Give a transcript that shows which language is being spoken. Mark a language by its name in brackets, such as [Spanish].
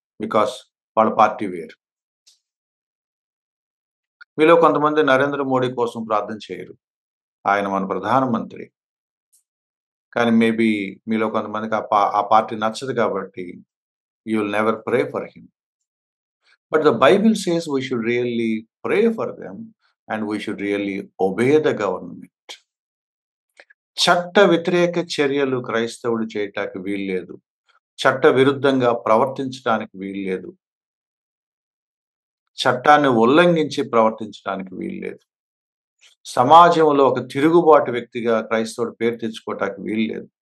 [Telugu] Because వాళ్ళ party వేరు. మీలో కొంతమంది నరేంద్ర మోడీ కోసం ప్రార్థన చేయరు. ఆయన మన ప్రధానమంత్రి. కానీ మేబీ మీలో కొంతమందికి ఆ పార్టీ నచ్చదు కాబట్టి [English] You will never pray for him. But the Bible says we should really pray for them and we should really obey the government. [Telugu] చట్ట వ్యతిరేక చర్యలు క్రైస్తవుడు చేయటానికి వీల్లేదు. చట్ట విరుద్ధంగా ప్రవర్తించడానికి వీల్లేదు. చట్టాన్ని ఉల్లంఘించి ప్రవర్తించడానికి వీల్లేదు. సమాజంలో ఒక తిరుగుబాటు వ్యక్తిగా క్రైస్తవుడు పేరు తెచ్చుకోవటానికి వీల్లేదు.